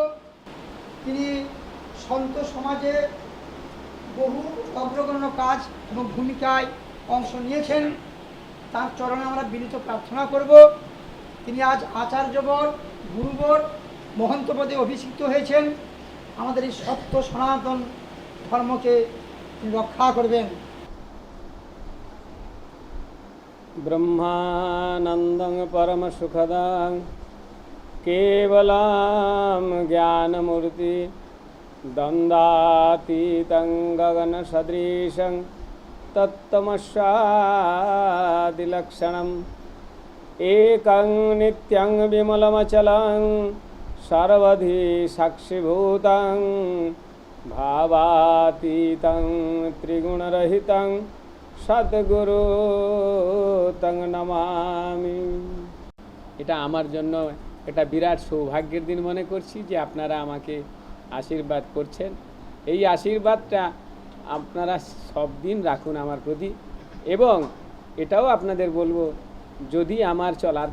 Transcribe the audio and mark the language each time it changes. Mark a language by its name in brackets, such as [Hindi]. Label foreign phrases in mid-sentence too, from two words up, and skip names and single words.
[Bangla] তিনি সন্ত সমাজে বহু অগ্রগণ্য কাজ এবং ভূমিকায় অংশ নিয়েছেন, তার চরণে আমরা বিনীত প্রার্থনা করব। তিনি আজ আচার্যবর, গুরুবর, মহন্ত পদে অভিষিক্ত হয়েছেন। আমাদের এই সত্য সনাতন ধর্মকে তিনি রক্ষা করবেন। [Sanskrit] ब्रह्मानन्दं परमसुखदां केवलं ज्ञानमूर्ति दन्दातीतं गगनसदृशं तत्तमस्यादिलक्षणम् एकं नित्यं विमलमचलं सर्वधि साक्षिभूतं भावातीतं त्रिगुणरहितं সদ্গুরু তং নমামি। [Bangla] এটা আমার জন্য এটা বিরাট সৌভাগ্যের দিন মনে করছি যে আপনারা আমাকে আশীর্বাদ করছেন। এই আশীর্বাদটা আপনারা সব দিন রাখুন আমার প্রতি, এবং এটাও আপনাদের বলবো, যদি আমার চলার